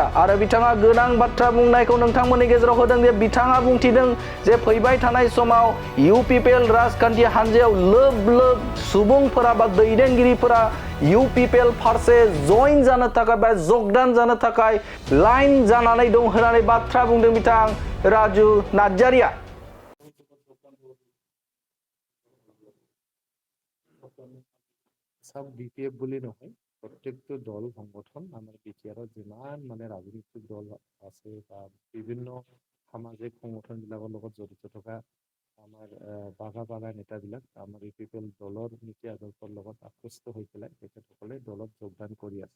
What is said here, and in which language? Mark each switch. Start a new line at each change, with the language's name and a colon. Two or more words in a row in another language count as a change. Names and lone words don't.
Bodo: आरो बिथाङा गोनां बाथ्रा बुंनायखौ नोंथांमोननि गेजेराव होदों जे बिथाङा बुंथिदों जे फैबाय थानाय समाव इउपिपिएल राजखान्थि हान्जायाव लोब सुबुंफोरा बा दैदेनगिरिफोरा इउपिपिएल फारसे जइन जानो थाखाय बा जगदान जानो थाखाय लाइन जानानै दं होननानै बाथ्रा बुंदों बिथां राजु नार्जारिया।
Assamese: সব বিপিএফ বুলি নহয় প্ৰত্যেকটো দল সংগঠন আমাৰ বিপিএফৰ যিমান ৰাজনৈতিক দল আছে বা বিভিন্ন সামাজিক সংগঠনবিলাকৰ লগত জড়িত থকা আমাৰ বাগা নেতাবিলাক আমাৰ ইউপিপিএল দলৰ নীতি আদৰ্শৰ লগত আকৃষ্ট হৈ পেলাই তেখেতসকলে দলত যোগদান কৰি আছে।